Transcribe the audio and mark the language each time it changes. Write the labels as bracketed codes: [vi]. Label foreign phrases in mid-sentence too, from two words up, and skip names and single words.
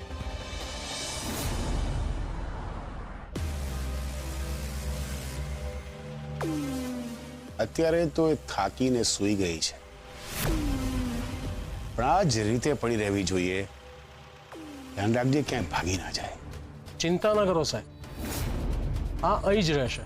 [gu] અત્યારે તો એ થાકીને સૂઈ ગઈ છે, પણ આ જ રીતે પડી રહેવી જોઈએ. ધ્યાન રાખજે ક્યાંય ભાગી ના જાય. [hi] चिंता ना करो साहब, हाँ [gu] અહીં જ રહેશે.